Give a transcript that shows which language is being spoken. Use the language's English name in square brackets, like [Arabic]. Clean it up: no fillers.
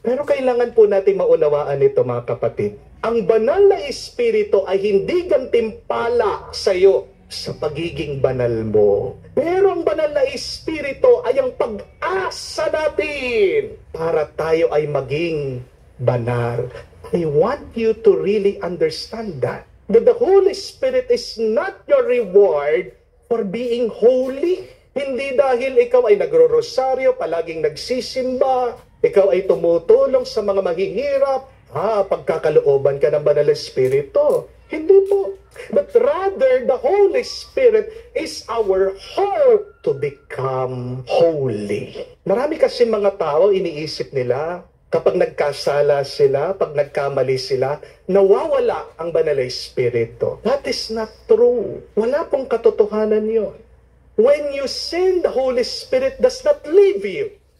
[Filipino] Pero kailangan po natin maunawaan ito mga kapatid. Ang Banal na Espiritu ay hindi gantimpala sa iyo sa pagiging banal mo. Pero ang Banal na Espiritu ay ang pag-asa natin para tayo ay maging banal. [English] I want you to really understand that the Holy Spirit is not your reward for being holy. [Filipino] Hindi dahil ikaw ay nagro-rosaryo, palaging nagsisimba, ikaw ay tumutulong sa mga mahihirap, pagkakalooban ka ng Banal na Espiritu. Hindi po. [English] But rather, the Holy Spirit is our hope to become holy. [Filipino] Marami kasi mga tao, iniisip nila, kapag nagkasala sila, pag nagkamali sila, nawawala ang Banal na Espiritu. [English] That is not true. [Filipino] Wala pong katotohanan yun. [English] When you sin, the Holy Spirit does not leave you.